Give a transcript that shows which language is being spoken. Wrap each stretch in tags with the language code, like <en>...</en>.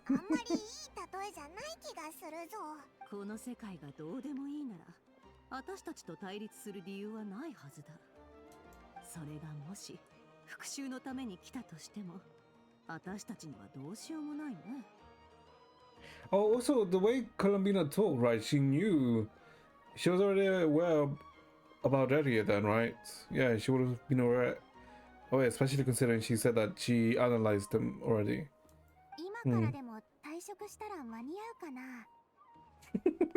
<ja>あんまりいい例えじゃない気がするぞ。この世界がどうでもいいなら私たちと対立する理由はないはずだ。それがもし復讐のために来たとしても私たちにはどうしようもないね。</ja> <en>Oh, also, the way Colombina talked, right? She knew... She was already aware about Eria then, right? Yeah, she would have been aware. Oh, yeah, especially considering she said that she analyzed them already.</en> <ja>今からでも退職したら間に合うかな。</ja>